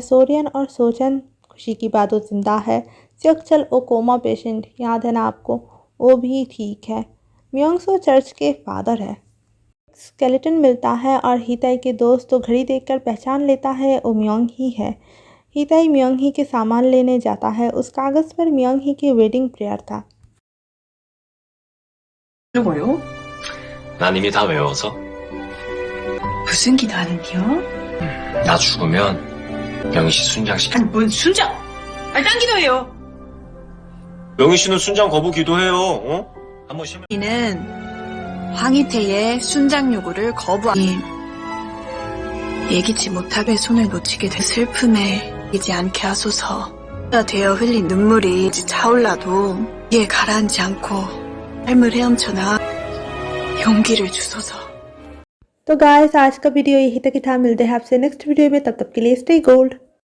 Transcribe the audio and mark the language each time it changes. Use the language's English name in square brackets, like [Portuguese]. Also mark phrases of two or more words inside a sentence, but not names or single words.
[Hindi] सोरियन और सोचन खुशी की बात वो जिंदा है। स्योकचल वो [English] coma patient, [Hindi] याद है ना आपको, वो भी ठीक है। मियोंग सो चर्च के फादर है। स्केलेटन मिलता है और हिताई के दोस्त तो घड़ी देखकर पहचान लेता है वो मियोंग ही है। हिताई मियोंग ही के सामान लेने जाता है। उस कागज़ पर मियोंग ही की [English] wedding prayer [Hindi] था। [Korean] 뭐요? 난 이미 다 외워서. 무슨 기도하는데요? 나 죽으면 명희 씨 순장시켜. 아니 뭔 순장? 아니 딴 기도해요. 명희 씨는 순장 거부 기도해요. 어? 한번 시면. 이는 황희태의 순장 요구를 거부하니 예기치 못하게 손을 놓치게 된 슬픔에 이지 않게 하소서. 되어 흘린 눈물이 차올라도 이에 가라앉지 않고 삶을 헤엄쳐 나아 용기를 주소서. [Hindi] तो गाइस आज का वीडियो यही तक ही था। मिलते हैं आपसे [English] next video [Hindi] में, तब तक के लिए [English] stay gold.